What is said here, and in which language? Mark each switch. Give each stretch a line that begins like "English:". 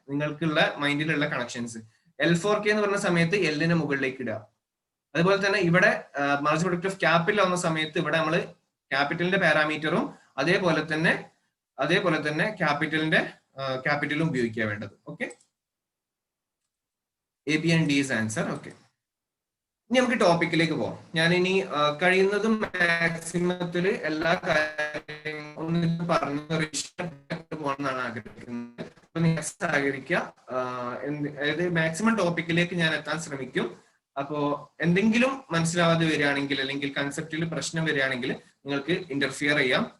Malayalam: നിങ്ങൾക്കുള്ള മൈൻഡിലുള്ള connections. L4K എന്ന് പറഞ്ഞ സമയത്ത് എല്ലിന് മുകളിലേക്ക് ഇടുക. അതുപോലെ തന്നെ ഇവിടെ മാർജിനൽ പ്രൊഡക്റ്റ് ഓഫ് ക്യാപിറ്റൽ ആവുന്ന സമയത്ത് ഇവിടെ നമ്മൾ ക്യാപിറ്റലിന്റെ പാരാമീറ്ററും അതേപോലെ തന്നെ ക്യാപിറ്റലും ഉപയോഗിക്കുക വേണ്ടത്.
English: Okay, A, B and D is answer.
Malayalam: Okay, ഇനി നമുക്ക് ടോപ്പിക്കിലേക്ക് പോവാം. ഞാൻ ഇനി കഴിയുന്നതും മാക്സിമത്തില് എല്ലാ കാര്യങ്ങളും പറഞ്ഞു പോകണമെന്നാണ് ആഗ്രഹിക്കുന്നത്. അപ്പൊ നിങ്ങൾ സഹകരിക്കുക. അതായത് മാക്സിമം ടോപ്പിക്കിലേക്ക് ഞാൻ എത്താൻ ശ്രമിക്കും. അപ്പോ എന്തെങ്കിലും മനസ്സിലാവാതെ വരികയാണെങ്കിൽ അല്ലെങ്കിൽ കൺസെപ്റ്റിൽ പ്രശ്നം വരികയാണെങ്കിൽ നിങ്ങൾക്ക് ഇന്റർഫിയർ ചെയ്യാം.